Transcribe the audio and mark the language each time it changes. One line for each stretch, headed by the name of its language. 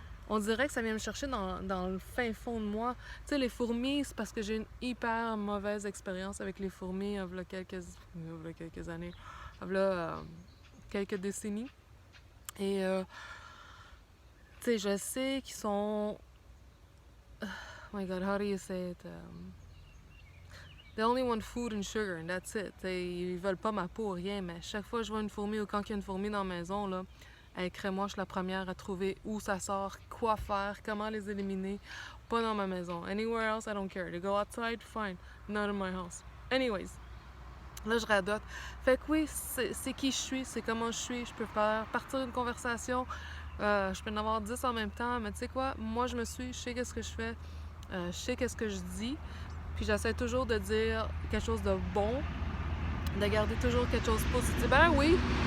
French: On dirait que ça vient me chercher dans le fin fond de moi. Tu sais, les fourmis, c'est parce que j'ai une hyper mauvaise expérience avec les fourmis il y a quelques années, il y a quelques décennies. Et tu sais, je sais qu'ils sont.
English: Oh my god, how do you say it? They only want food and sugar, and that's it.
French: T'sais, ils veulent pas ma peau, rien, mais chaque fois que je vois une fourmi ou quand il y a une fourmi dans la maison, là, crée-moi, je suis la première à trouver où ça sort, quoi faire, comment les éliminer. Pas dans ma maison.
English: Anywhere else, I don't care. They go outside, fine. Not in my house. Anyways,
French: là, je radote. Fait que oui, c'est qui je suis, c'est comment je suis. Je peux faire partir une conversation. Je peux en avoir 10 en même temps, mais tu sais quoi? Moi, je me suis, je sais qu'est-ce que je fais, je sais qu'est-ce que je dis, puis j'essaie toujours de dire quelque chose de bon, de garder toujours quelque chose de positif. Ben oui!